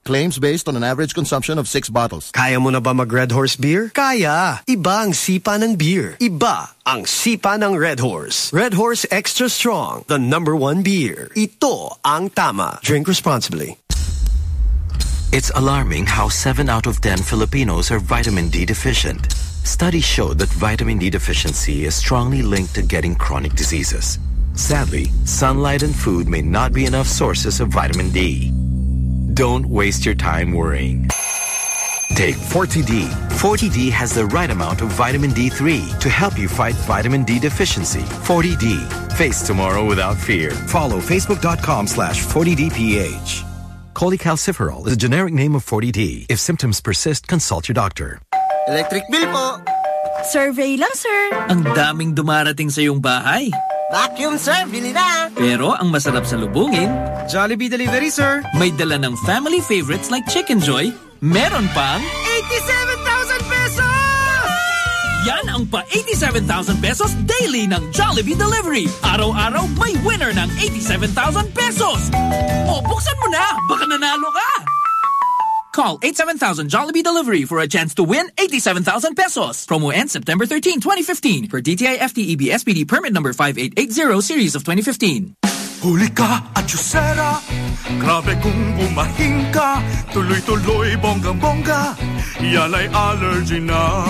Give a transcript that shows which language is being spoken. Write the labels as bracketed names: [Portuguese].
[English] Claims based on an average consumption of 6 bottles. [Filipino] Kaya mo na ba mag-Red Horse Beer? Kaya! Iba ang sipa ng beer. Iba ang sipa ng Red Horse. [English] Red Horse Extra Strong, the number one beer. [Filipino] Ito ang tama. [English] Drink responsibly. It's alarming how 7 out of 10 Filipinos are vitamin D deficient. Studies show that vitamin D deficiency is strongly linked to getting chronic diseases. Sadly, sunlight and food may not be enough sources of vitamin D. Don't waste your time worrying. Take 40D. 40D has the right amount of vitamin D3 to help you fight vitamin D deficiency. 40D. Face tomorrow without fear. Follow facebook.com/40DPH. Cholecalciferol is a generic name of 40D. If symptoms persist, consult your doctor. Electric bill po. Survey lang, sir. [Filipino] Ang daming dumarating sa iyong bahay. [English] Vacuum, sir. [Filipino] Bili na. Pero ang masarap sa lubungin, [English] Jollibee delivery, sir. [Filipino] May dala ng [English] family favorites like [Filipino] Chicken Joy. Meron pang [English] 87,000 pesos! [Filipino] Yan ang pa 87,000 pesos daily ng Jollibee delivery. Araw-araw, may winner ng 87,000 pesos. O, buksan mo na. Baka nanalo ka. [English] Call 87,000 Jollibee Delivery for a chance to win 87,000 pesos. Promo ends September 13, 2015 per DTI FTEB SPD permit number 5880 series of 2015. [Filipino] Huli ka at yusera, grabe kung bumahing ka, tuloy-tuloy bonggang-bongga, yan ay allergy na.